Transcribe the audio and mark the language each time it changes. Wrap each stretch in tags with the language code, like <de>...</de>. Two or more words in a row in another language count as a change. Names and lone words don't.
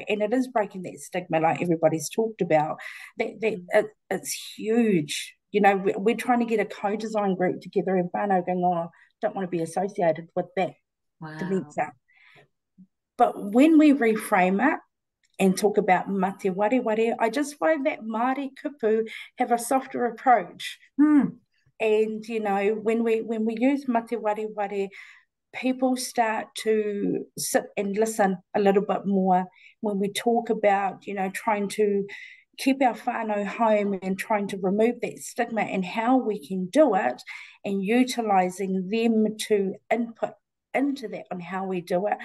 <en>And it is breaking that stigma, like everybody's talked about. It's huge. We're trying to get a co-design group together in whānau going, don't want to be associated with that dementia. But when we reframe it and talk about</en> <mi>mate wareware,</mi> <en>I just find that Māori kupu have a softer approach. And, when we use</en> <mi>mate wareware,</mi> <en>people start to sit and listen a little bit more when we talk about, trying to keep our whānau home and trying to remove that stigma, and how we can do it, and utilising them to input into that on how we do it.</en>